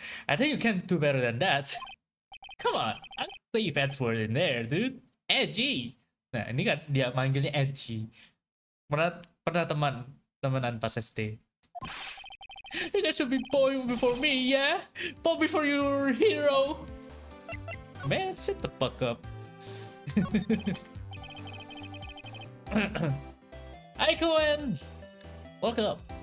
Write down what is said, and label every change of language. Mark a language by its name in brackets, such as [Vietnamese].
[English] I think you can do better than that. Come on, I leave Edward in there, dude. Edgy. [Indonesian] Nah, ini kan dia manggilnya edgy. Pernah temenan pas SD. [English] You guys should be bowing before me, yeah? Bow before your hero. Man, shut the fuck up. Hi, Cohen. Welcome.